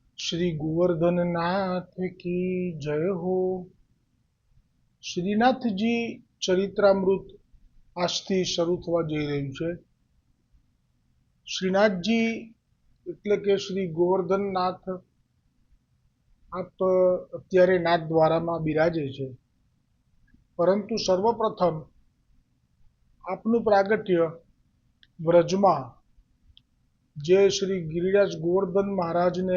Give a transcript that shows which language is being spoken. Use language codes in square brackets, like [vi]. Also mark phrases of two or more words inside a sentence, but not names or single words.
[hi] श्री गोवर्धन नाथ की जय हो। [gu] श्रीनाथजी चरित्रामृत આજથી શરૂ થવા જઈ રહ્યું છે। શ્રીનાથજી એટલે કે શ્રી ગોવર્ધનનાથ આપ અત્યારે નાથ દ્વારામાં બિરાજે છે, પરંતુ સર્વપ્રથમ આપનું પ્રાગટ્ય વ્રજમાં જે શ્રી ગિરિરાજ ગોવર્ધન મહારાજને